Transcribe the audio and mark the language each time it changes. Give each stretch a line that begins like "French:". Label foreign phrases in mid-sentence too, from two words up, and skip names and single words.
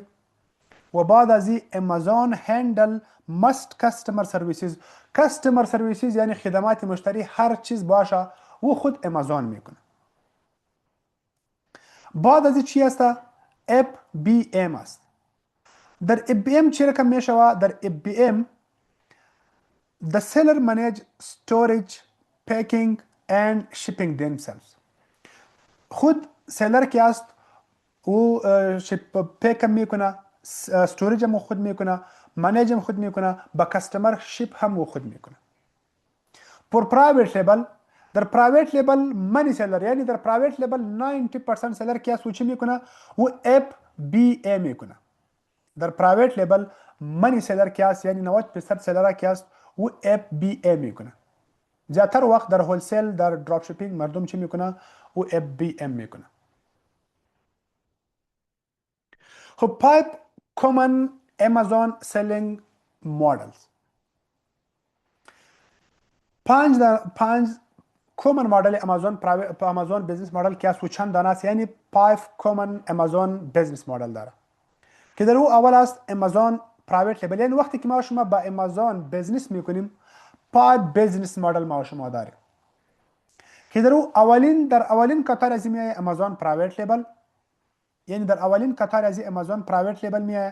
Persian: و بعد از این
English: Amazon handle must customer services. customer services
Persian: یعنی خدمات مشتری، هر چیز باشه و خود امازون میکنه. بعد از این چی است؟ FBM است. در FBM چی رقم میشه؟
English: در FBM the seller manage storage, packing and shipping themselves.
Persian: خود سیلر که است او پیک هم میکنه، استوریج هم خود میکنه، منیج هم خود میکنه، با
English: customer ship
Persian: هم خود میکنه. پر
English: private label,
Persian: در
English: private label many seller,
Persian: یعنی در
English: private label
Persian: 90% سیلر که است او چی میکنه؟ او FBA میکنه. در
English: private label many seller
Persian: که است، یعنی 90% سیلر که است او FBA میکنه. زیادتر وقت در هولسیل، در
English: drop shipping
Persian: مردم چی میکنه؟ او FBM میکنه.
English: خب 5 common Amazon selling models.
Persian: 5
English: common model Amazon business model
Persian: که از چند دانه است، یعنی 5
English: common Amazon business model
Persian: داره که در او اول است
English: Amazon private label.
Persian: یعنی وقتی که ما شما با امازون بزنس میکنیم، 5
English: business model
Persian: ما شما داریم که در او در اولین قطار از میای
English: Amazon private label,
Persian: یعنی در اولین قطار از
English: Amazon private label
Persian: میای.